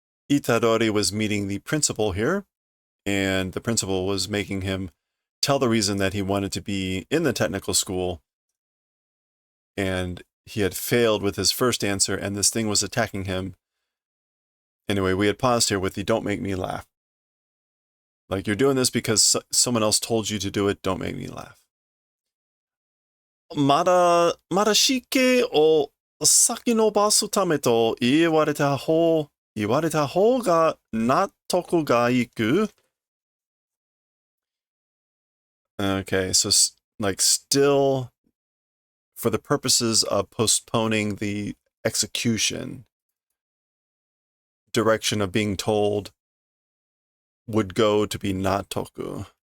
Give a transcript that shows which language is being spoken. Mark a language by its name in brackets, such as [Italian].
[English] Itadori was meeting the principal here, and the principal was making him tell the reason that he wanted to be in the technical school, and he had failed with his first answer, and this thing was attacking him. Anyway, we had paused here with the "don't make me laugh." Like, you're doing this because someone else told you to do it, don't make me laugh. [Japanese] まだ死刑を先延ばすためと言われた方が納得がいく. [English] Okay, so like still for the purposes of postponing the execution, direction of being told would go to be natoku.